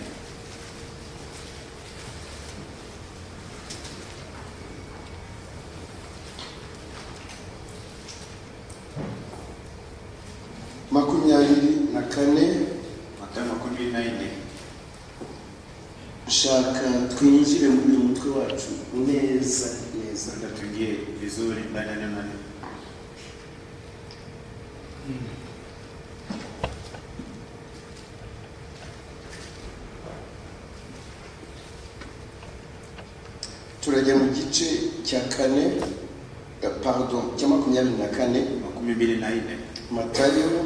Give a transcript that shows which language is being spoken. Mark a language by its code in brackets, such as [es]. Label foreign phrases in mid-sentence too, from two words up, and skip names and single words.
[rw] Matayo 24 shaka twinjire muri umutwe wacu neza [sw] tuingie vizuri ndani ya neno. [rw] turajya mu gice cya 4 pardon cya 24 Matayo